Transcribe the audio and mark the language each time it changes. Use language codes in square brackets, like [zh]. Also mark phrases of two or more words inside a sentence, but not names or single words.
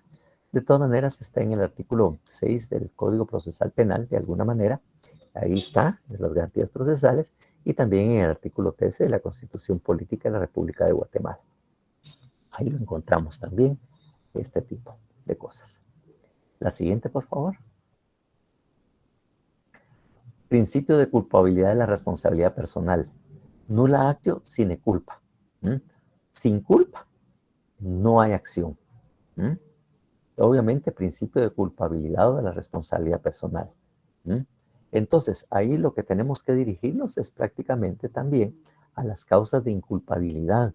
[es] De todas maneras está en el artículo 6 del Código Procesal Penal, de alguna manera, ahí está, de las garantías procesales, y también en el artículo 13 de la Constitución Política de la República de Guatemala. Ahí lo encontramos también, este tipo de cosas. La siguiente, por favor. Principio de culpabilidad de la responsabilidad personal. [la] Nulla actio sine culpa. [es] Sin culpa no hay acción. Obviamente, principio de culpabilidad o de la responsabilidad personal. Entonces, ahí lo que tenemos que dirigirnos es prácticamente también a las causas de inculpabilidad.